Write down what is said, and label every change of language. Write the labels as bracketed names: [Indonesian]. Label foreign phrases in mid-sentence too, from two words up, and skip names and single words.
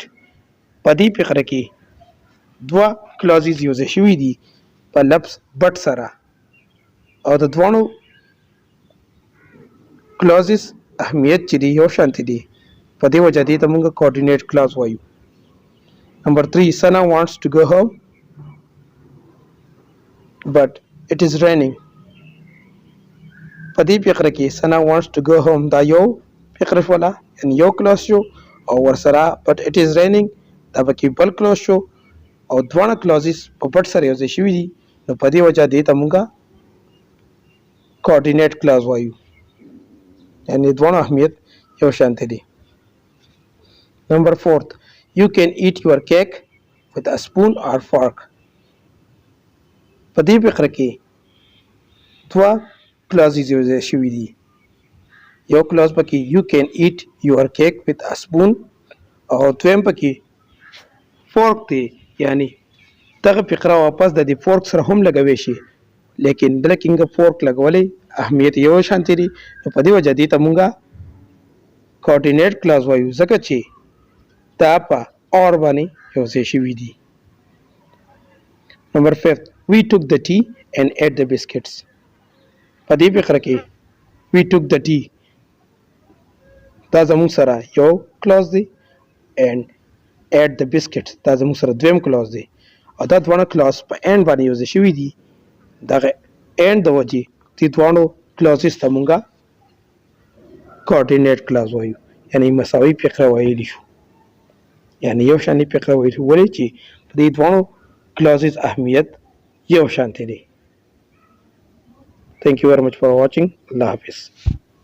[Pashto] په دې فقره کې دوه کلازز یو ځای شوي دي په لفظ بٹ سره او د دوانو کلازز اهمیت چې دي یو شانتي دي، په دې وجه دې ته مونږ [English] coordinate clause [Pashto] وایو۔ [English] نمبر 3، Sana wants to go home but it is raining. [Pashto] په دې فقره کې [English] Sana wants to go home [Pashto] دا یو فقره شوله یعنی یو کلاس شو او ورسره [English] but it is raining [Pashto] دا پکې بل کلاس شو او دوانه کلازز په بٹ سره یو ځای شوي دي، نو په دې وجه دې ته مونږ [English] coordinate clause [Pashto] وایو، یعنی دوانو اهمیت یو شانتي دي۔ [English] نمبر 4، you can eat your cake with a spoon or fork۔ [Pashto] په دې فقره کې دوه کلازز یو ځای شوي دي، یو کلاس پکې [English] you can eat your cake with a spoon [Pashto] او دویم پکې فورک دی، یعنی دغه فقره واپس د دې فورک سره هم لګوي شي لیکن بله کې فورک لګولې اهمیت یو شانتي دي، نو په دې وجه دې ته مونږه [English] coordinate clause [Pashto] وایو ځکه چې دا په اور باندې یو ځای شوي دي۔ [English] نمبر 5، we took the tea and ate the biscuits۔ [Pashto] په دې فقره کې [English] we took the tea [Pashto] دا زموږ سره یو کلاس دی [English] and ate the biscuits [Pashto] دا زموږ سره دویم کلاس دی او دا دوانه کلاس په اینډ باندې یو ځای شوي دي، دغه اینډ د وجې دې دوانو کلاسز ته مونږه [English] coordinate clause [Pashto] وایو، یعنی مساوي فقره ویلی شو، یعنی یو شانتي فقره ویلی شو، ولې چې په دې دوانو کلاسز اهمیت یو شانتي دي۔ [English] Thank you very much for watching. [Urdu] اللہ حافظ.